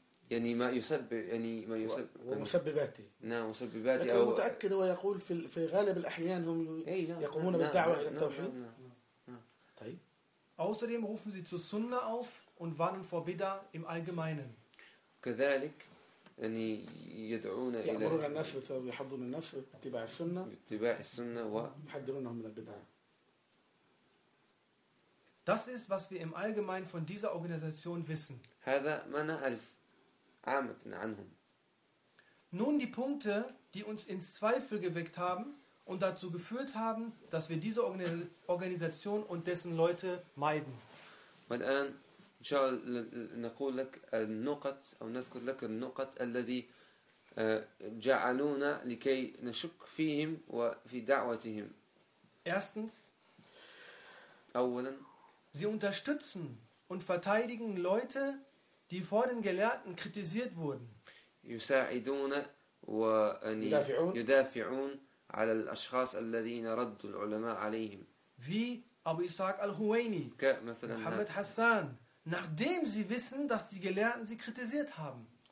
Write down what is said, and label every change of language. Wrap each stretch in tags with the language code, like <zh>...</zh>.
<ar>يعني ما يسبب يعني ما يسبب ومسبباته نعم مسبباته لكن متأكد ويقول في غالب الأحيان هم يقومون بالدعوة إلى التوحيد طيب</ar> <de>außerdem rufen sie zur Sunna auf und warnen vor Bidah im Allgemeinen</de> <ar>كذلك يعني يدعون إلى يأمرون الناس ويحضون الناس باتباع السنة ويحذرونهم من البدعة</ar> <de>Das ist, was wir im Allgemeinen von dieser Organisation wissen.</de> <ar>هذا ما نعرف عامتنا عنهم.</ar> <de>Nun die Punkte, die uns ins Zweifel geweckt haben und dazu geführt haben, dass wir diese Organisation und dessen Leute meiden.</de> <ar>والآن إن شاء الله نقول لك النقط أو نذكر لك النقط الذي جعلونا لكي نشك فيهم وفي دعوتهم.</ar> <de>Erstens.</de> <ar>أولا.</ar> <de>Sie unterstützen und verteidigen Leute. Die vor den Gelehrten kritisiert wurden.</de> <ar>يساعدون ويدافعون على الأشخاص الذين ردوا العلماء عليهم.</ar> <de>wie Abu Ishaq al-Huwaini, Muhammad Hassan, nachdem sie wissen, dass die Gelehrten sie kritisiert haben.</de>